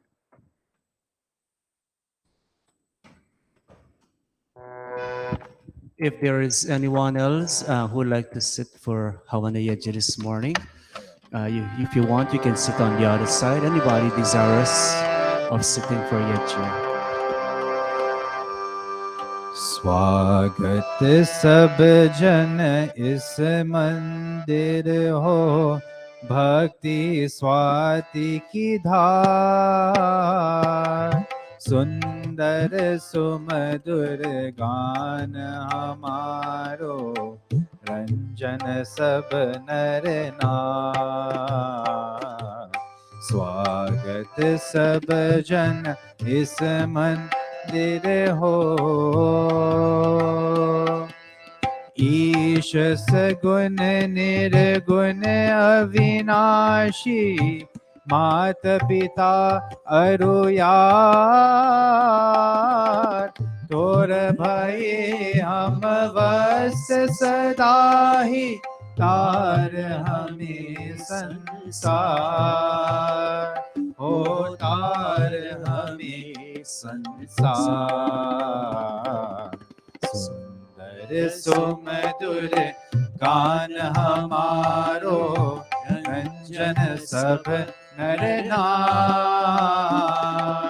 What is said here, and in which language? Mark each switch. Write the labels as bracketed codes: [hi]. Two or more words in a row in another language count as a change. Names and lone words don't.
[en] If there is anyone else who would like to sit for Hawana Yaji this morning, if you want, you can sit on the other side. Anybody desirous of sitting for Yaji? [hi] स्वागत सब जन इस मंदिर हो, भक्ति स्वाति की धार, सुंदर सुमधुर गान हमारो, रंजन सब नर नार। स्वागत सब जन इस मंदिर हो, ईश सगुण निर्गुण अविनाशी, मात पिता अरुयार, तोर भय हम वस सदा ही, तार हमें संसार, हो तार हमें संसार। सुंदर सुमधुर गान हमारो, रंजन सब नर नार।